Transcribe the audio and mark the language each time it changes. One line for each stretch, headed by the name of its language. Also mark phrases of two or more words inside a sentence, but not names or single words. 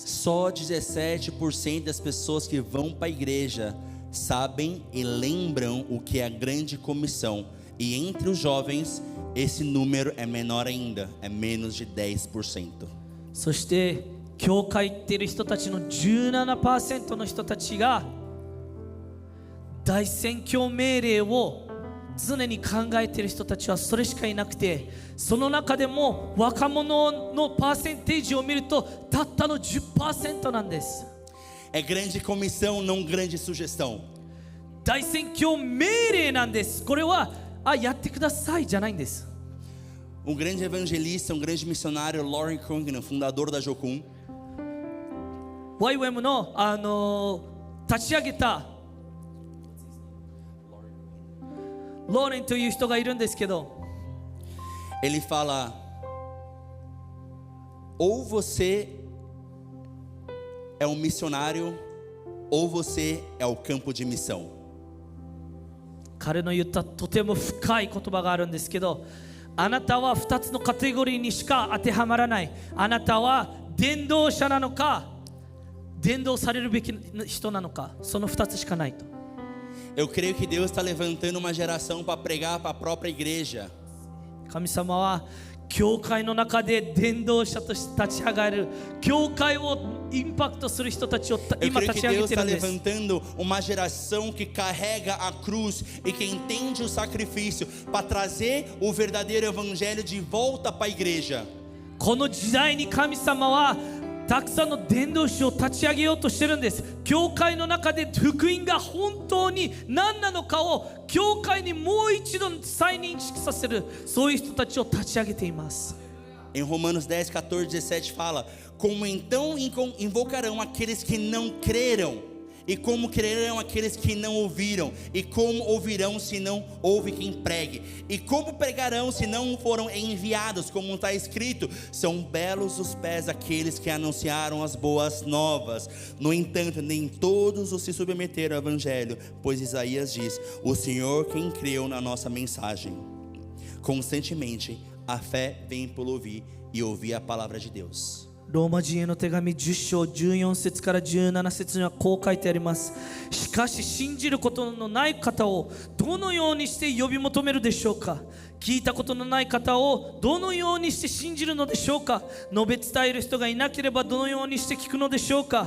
Portuguese: Só 17% das pessoas que vão para a igreja sabem e lembram o que é a grande comissão. E entre os jovens, esse número é menor ainda, é menos de 10%.
Japanese: そして教会行っている人たちの 17% の人たちが大宣教命令を常に考えている人たちはそれしかいなくて、その中でも若者のパーセンテージを見るとたったの 10% なんです。
Portuguese: É grande comissão, não grande sugestão.
Japanese: 大宣教命令なんです。これはやってくださいじゃないんです。
Portuguese: Um grande evangelista, um grande missionário, Lauren Cunningham, fundador da Jocum,
Japanese: YWAM の立ち上げたローレンという人がいるんですけど、
Portuguese: ele fala: ou você é um missionário, ou você é o campo de missão.
Japanese: 彼の言ったとても深い言葉があるんですけど、あなたは2つのカテゴリーにしか当てはまらない。あなたは伝道者なのか、伝道されるべき人なのか、その2つしかないと。
Portuguese: Eu creio que Deus está levantando uma geração para pregar para a própria igreja.
Japanese: 神様は教会の中で伝道者として立ち上がる、教会をインパクトする人たちを
Portuguese: Eu
Japanese: 今
Portuguese: creio
Japanese: 立
Portuguese: que
Japanese: ち上げ
Portuguese: Deus
Japanese: てる
Portuguese: está
Japanese: んです。
Portuguese: levantando uma geração que carrega a cruz e que entende o sacrifício para trazer o verdadeiro evangelho de volta para a igreja.
Japanese: この時代に神様はたくさんの伝道師を立ち上げようとしてるんです。教会の中で福音が本当に何なのかを教会にもう一度再認識させる、そういう人たちを立ち上げています。
Portuguese: Em Romanos 10, 14, 17 fala: como então invocarão aqueles que não creram? E como crerão aqueles que não ouviram? E como ouvirão se não houve quem pregue? E como pregarão se não foram enviados? Como está escrito: são belos os pés daqueles que anunciaram as boas novas. No entanto, nem todos os se submeteram ao evangelho, pois Isaías diz: o Senhor quem creu na nossa mensagem. Constantemente a fé vem por ouvir e ouvir a palavra de Deus.
Japanese: ローマ人への手紙10章14節から17節にはこう書いてあります。しかし信じることのない方をどのようにして呼び求めるでしょうか。聞いたことのない方をどのようにして信じるのでしょうか。述べ伝える人がいなければどのようにして聞くのでしょうか。